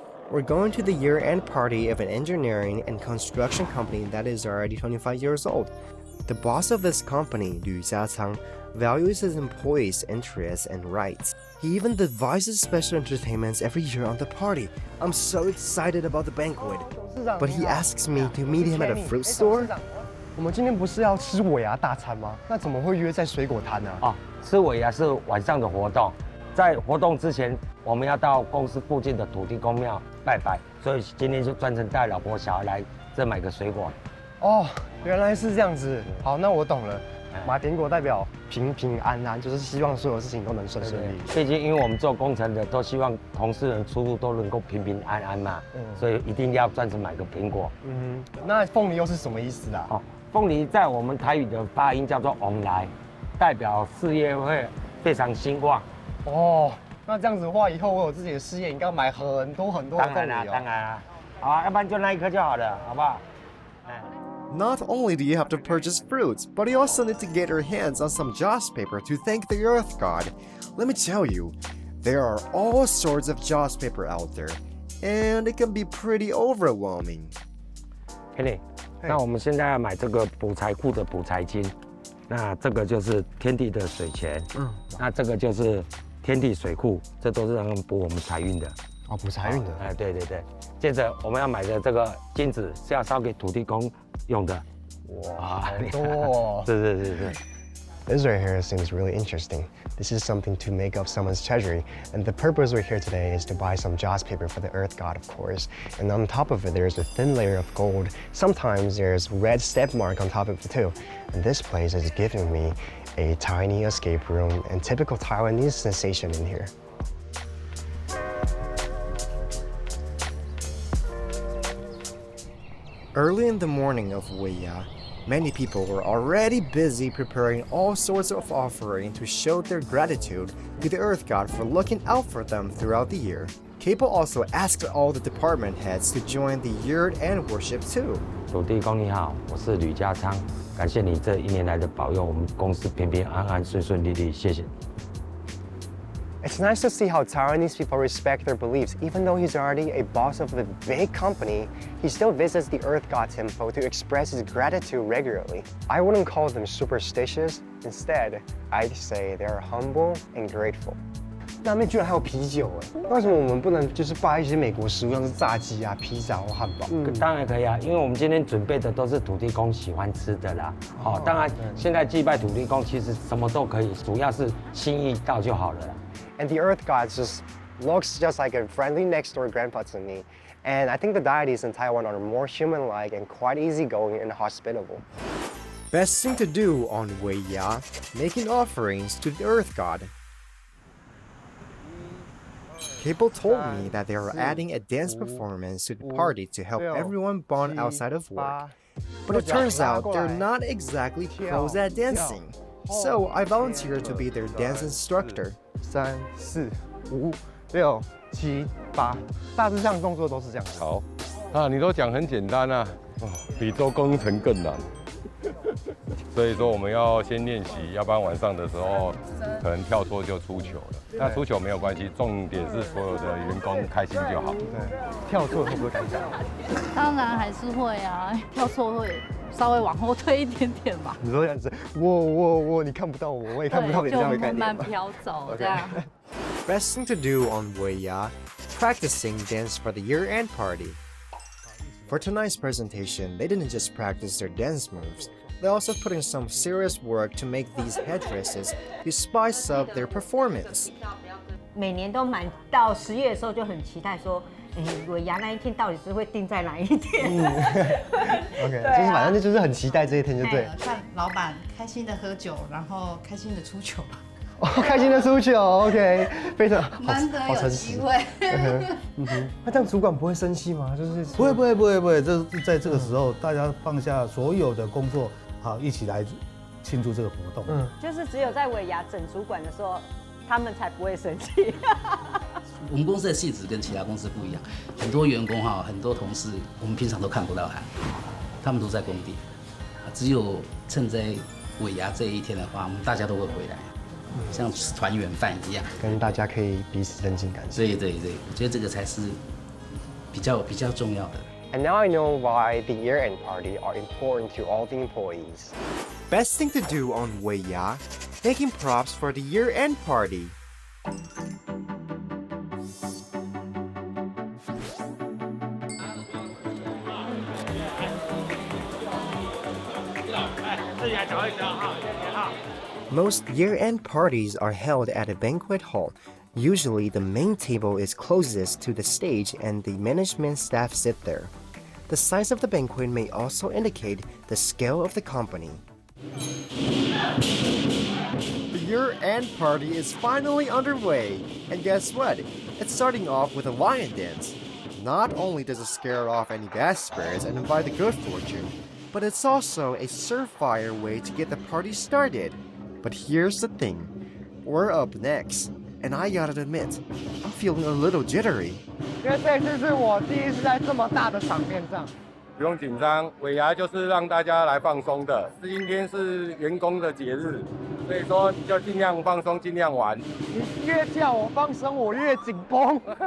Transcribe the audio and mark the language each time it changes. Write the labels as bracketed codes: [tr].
[en] We're going to the year-end party of an engineering and construction company that is already 25 years old. The boss of this company, Liu Jiachang, values his employees' interests and rights. He even devises special entertainments every year on the party. I'm so excited about the banquet. But he asks me to meet him at a fruit store? [zh] 我们今天不是要吃尾牙大餐吗？那怎么会约在水果摊呢？吃尾牙是晚上的活动，在活动之前，我们要到公司附近的土地公庙拜拜，所以今天就专程带老婆小孩来这买个水果。哦，原来是这样子。好，那我懂了。马典果代表平平安安，就是希望所有事情都能顺利。毕竟因为我们做工程的都希望同事们出入都能够平平安安嘛，所以一定要专程买个苹果。那凤梨又是什么意思啊？凤梨在我们台语的发音叫做旺来，代表事业会非常兴旺。哦，那这样子的话，以后我有自己的事业，应该买很多很多的凤梨哦。当然啦，好啊，要不然就那一颗就好了，好不好 [en] ？Not only do you have to purchase fruits, but you also need to get your hands on some joss paper to thank the Earth God. Let me tell you, there are all sorts of joss paper out there, and it can be pretty overwhelming. [zh] Kenny, 那我们现在要买这个补财库的补财金，那这个就是天地的水钱，那这个就是天地水库，这都是让补我们财运的。补财运的。对对对。接着我们要买的这个金子是要烧给土地公用的。哇，很多。是。 [en] This right here seems really interesting. This is something to make up someone's treasury, and the purpose we're here today is to buy some joss paper for the Earth God, of course. And on top of it, there's a thin layer of gold. Sometimes there's red step mark on top of it too. And this place is giving me a tiny escape room and typical Taiwanese sensation in here. Early in the morning of 尾牙, many people were already busy preparing all sorts of offerings to show their gratitude to the Earth God for looking out for them throughout the year. Capo also asked all the department heads to join the year-end worship too. [zh] 土地公你好，我是吕家昌，感谢你这一年来的保佑，我们公司平平安安、顺顺利利，谢谢。 [en] It's nice to see how Taiwanese people respect their beliefs. Even though he's already a boss of a big company, he still visits the Earth God Temple to express his gratitude regularly. I wouldn't call them superstitious. Instead, I'd say they're humble and grateful. [zh] 那边居然还有啤酒哎！为什么我们不能就是拜一些美国食物，像是炸鸡啊、披萨或汉堡？当然可以啊，因为我们今天准备的都是土地公喜欢吃的啦。当然现在祭拜土地公其实什么都可以，主要是心意到就好了啦。 [en] And the Earth God just looks just like a friendly next-door grandpa to me. And I think the deities in Taiwan are more human-like and quite easygoing and hospitable. Best thing to do on 尾牙, making offerings to the Earth God. People told me that they are adding a dance performance to the party to help everyone bond outside of work. But it turns out they're not exactly pros at dancing. So I volunteered to be their dance instructor. [zh] 3、4、5、6、7、8，大致上动作都是这样。好，你都讲很简单啊，比做工程更难。所以说我们要先练习，要不然晚上的时候可能跳错就出球了。那出球没有关系，重点是所有的员工开心就好。对，跳错会不会尴尬？当然还是会啊，跳错会稍微往后退一点点吧。你说这样子，我，你看不到我，我也看不到你，这样的概就慢念吗慢飘走这样。 [en] Best thing to do on Weiya, practicing dance for the year-end party. For tonight's presentation, they didn't just practice their dance moves, they also put in some serious work to make these headdresses to spice up their performance. [zh] 每年都满到10月的时候就很期待说，尾牙那一天到底是会定在哪一天？OK，就是反正就是很期待这一天，就对。看老板开心的喝酒，然后开心的出糗，哦，开心的出糗，OK，非常难得有机会。那这样主管不会生气吗？就是不会，这是在这个时候，大家放下所有的工作，好一起来庆祝这个活动。就是只有在尾牙整主管的时候，他们才不会生气。我们公司的性质跟其他公司不一样，很多员工哈，很多同事，我们平常都看不到他们都在工地，只有趁在尾牙这一天的话，我们大家都会回来，像吃团圆饭一样，跟大家可以彼此增进感情。对，我觉得这个才是比较重要的。 [en] And now I know why the year-end party are important to all the employees. Best thing to do on Weiya, making props for the year-end party. Most year-end parties are held at a banquet hall. Usually, the main table is closest to the stage and the management staff sit there. The size of the banquet may also indicate the scale of the company. The year-end party is finally underway, and guess what? It's starting off with a lion dance. Not only does it scare off any bad spirits and invite the good fortune, but it's also a surefire way to get the party started. But here's the thing, we're up next, and I gotta admit, I'm feeling a little jittery. [zh] 因为这次是我第一次在这么大的场面上。不用紧张，尾牙就是让大家来放松的。今天是员工的节日，所以说你就尽量放松，尽量玩。你越叫我放松，我越紧绷。